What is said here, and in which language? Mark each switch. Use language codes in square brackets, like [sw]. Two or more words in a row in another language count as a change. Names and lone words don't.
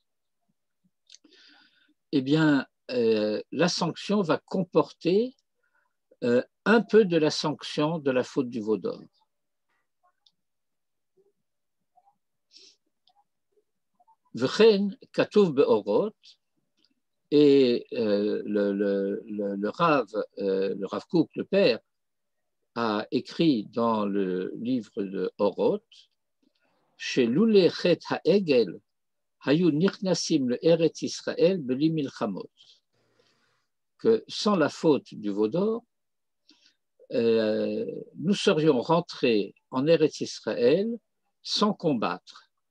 [fr] eh bien, la sanction va comporter un peu de la sanction de la faute du veau d'or. [he] וכן כתוב באורות, [fr] et le Rav Kook, le père, a écrit dans le livre de Orot, chez [he] לולא חטא העגל היו נכנסים לארץ ישראל בלי מלחמות, [fr] que sans la faute du veau d'or, nous serions rentrés en Eretz Israël sans combattre.